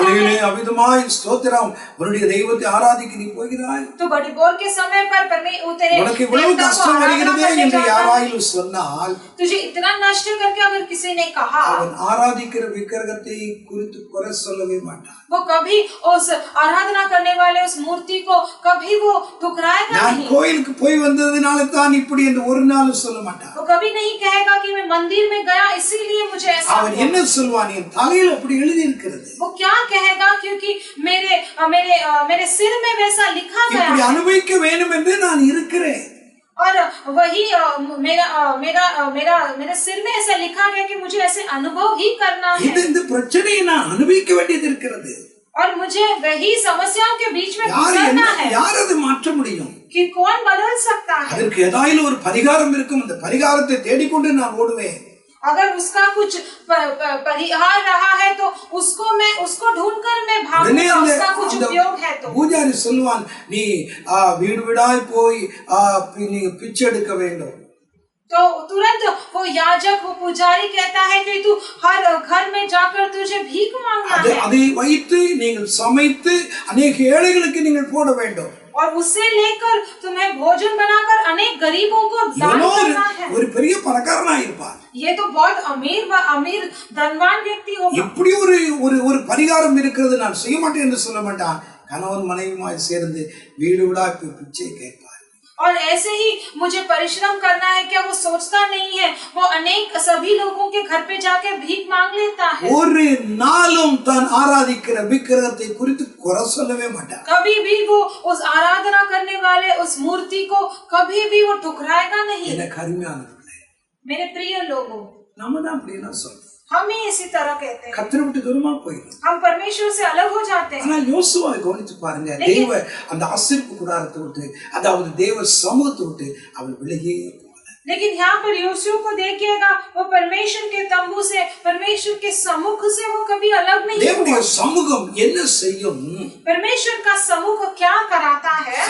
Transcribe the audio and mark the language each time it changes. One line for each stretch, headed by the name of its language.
Tamil: காலையிலே
Hindi: है,
Tamil: அவிதமாய் ஸ்தோத்திரம் உன்னுடைய தெய்வத்தை ஆராதிக்க நீ போகிறாய்.
Hindi: तो बड़ी बोर के समय पर
Tamil: உனக்கு இவ்வளவு கஷ்டம் வருகிறதே என்று யாராயிலும் சொன்னால்,
Hindi: तुझे इतना नष्ट करके अगर किसी ने कहा,
Tamil: அவன் ஆராதிக்கிற விக்கிரகத்தை குறித்து குறை சொல்லவே மாட்டான்.
Hindi: वो कभी उस आराधना करने वाले उस मूर्ति को कभी वो ठुकराएगा
Tamil: நான்
Hindi: नहीं।
Tamil: கோயிலுக்கு போய் வந்ததுனால தான் இப்படி என்று ஒரு நாளும் சொல்ல மாட்டான்.
Hindi: वो कभी नहीं कहेगा कि मैं मंदिर में गया इसीलिए मुझे ऐसा
Tamil: அவன்
Hindi: हुआ।
Tamil: என்ன சொல்வான்? என் தலையில் அப்படி எழுதி இருக்கிறது,
Hindi: वो क्या कहेगा? क्योंकि मेरे सिर में वैसा लिखा गया
Tamil: இப்படி
Hindi: है
Tamil: அனுபவிக்க வேண்டும் என்று நான் இருக்கிறேன்.
Hindi: और वही मेरे सिर में ऐसा लिखा गया कि मुझे ऐसे अनुभव ही करना है
Tamil: இந்த பிரச்சனையை நான் அனுபவிக்க வேண்டியது இருக்கிறது.
Hindi: और मुझे वही समस्याओं के बीच में गुजरना है।
Tamil: யார் அதை மாற்ற முடியும்?
Hindi: कि कौन बदल सकता है?
Tamil: அதற்கு ஏதாவது ஒரு பரிகாரம் இருக்கும். அந்த பரிகாரத்தை தேடிக்கொண்டு நான் ஓடுவேன்.
Hindi: अगर उसका कुछ परिहार रहा है तो उसको ढूंढकर मैं भागूंगा। उसका कुछ उपयोग है तो
Tamil: பூஜாரி சொல்வான், நீ வீடு வீடாய் போய் நீ பிச்சை எடுக்க வேண்டும்.
Hindi: तो तुरंत वो याजक, वो पुजारी कहता है कि तू हर घर में जाकर तुझे भीख मांगना है
Tamil: அதை வைத்து நீங்கள் சமைத்து अनेक ஏழைகளுக்கு நீங்கள் போட வேண்டும்.
Hindi: और उससे लेकर तुम्हें भोजन बनाकर अनेक गरीबों को दान करना है।
Tamil: ஒரு பெரிய பணக்காரனா இருப்பார்.
Hindi: ये तो बहुत अमीर धनवान व्यक्ति होगा।
Tamil: இப்படி ஒரு பரிகாரம் இருக்கிறது, நான் செய்ய माட்டேன் என்று சொல்ல மாட்டான். கணவன் மனைவியுமாய் சேர்ந்து வீடு வீடா பிச்சை கேட்பார்.
Hindi: और ऐसे ही मुझे परिश्रम करना है क्या वो सोचता नहीं है? वो अनेक सभी लोगों के घर पे जाके भीख मांग लेता है।
Tamil: ஒரு நாளும் தான் ஆராதிக்கிற விக்கிரகத்தை குறித்து குறை சொல்லவே மாட்டார்.
Hindi: कभी भी वो उस आराधना करने वाले उस मूर्ति को कभी भी वो ठुकराएगा नहीं।
Tamil: எனக்கு அருமையானவர்களே,
Hindi: मेरे प्रिय लोगों,
Tamil: நம்ம தான் அப்படி என்ன சொல்றோம்?
Hindi: हम ही इसी तरह कहते हैं,
Tamil: கர்த்தரை விட்டு தூரமா போயிடும்.
Hindi: हम परमेश्वर से अलग हो जाते हैं।
Tamil: ஆனால் யோசுவாவை கவனித்து பாருங்க. தேவ அந்த ஆசீர்ப்பு கூடாரத்தை விட்டு, அதாவது தேவ சமூகத்தை விட்டு அவன் விலகியே போகல.
Hindi: लेकिन यहाँ पर योशू को देखिएगा, वो परमेश्वर के तंबू से, परमेश्वर के सम्मुख से वो कभी अलग नहीं
Tamil: தேவனுடைய
Hindi: हुआ।
Tamil: சமூகம் என்ன செய்யும்?
Hindi: परमेश्वर का सम्मुख क्या कराता है?